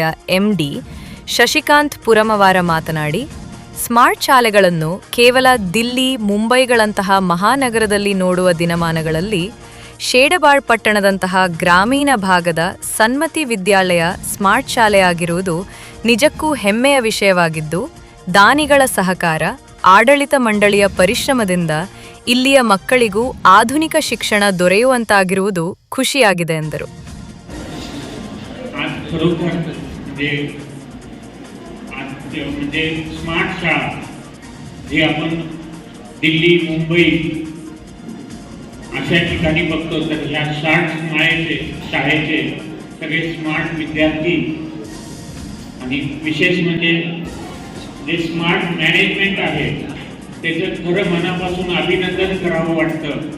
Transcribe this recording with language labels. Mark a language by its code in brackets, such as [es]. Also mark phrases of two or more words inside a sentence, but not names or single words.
[kn] ಎಂಡಿ ಶಶಿಕಾಂತ್ ಪುರಮವಾರ ಮಾತನಾಡಿ, ಸ್ಮಾರ್ಟ್ ಶಾಲೆಗಳನ್ನು ಕೇವಲ ದಿಲ್ಲಿ, ಮುಂಬೈಗಳಂತಹ ಮಹಾನಗರದಲ್ಲಿ ನೋಡುವ ದಿನಮಾನಗಳಲ್ಲಿ ಶೇಡಬಾಳ್ ಪಟ್ಟಣದಂತಹ ಗ್ರಾಮೀಣ ಭಾಗದ ಸನ್ಮತಿ ವಿದ್ಯಾಲಯ ಸ್ಮಾರ್ಟ್ ಶಾಲೆಯಾಗಿರುವುದು ನಿಜಕ್ಕೂ ಹೆಮ್ಮೆಯ ವಿಷಯವಾಗಿದ್ದು, ದಾನಿಗಳ ಸಹಕಾರ, ಆಡಳಿತ ಮಂಡಳಿಯ ಪರಿಶ್ರಮದಿಂದ ಇಲ್ಲಿಯ ಮಕ್ಕಳಿಗೂ ಆಧುನಿಕ ಶಿಕ್ಷಣ ದೊರೆಯುವಂತಾಗಿರುವುದು ಖುಷಿಯಾಗಿದೆ ಎಂದರು. [mr] म्हणजे स्मार्ट शाळा जे आपण दिल्ली, मुंबई अशा ठिकाणी बघतो, तर ह्या शाळेचे सगळे स्मार्ट विद्यार्थी आणि विशेष म्हणजे जे [en] smart management [mr] आहे त्याचं खरं मनापासून अभिनंदन करावं वाटतं.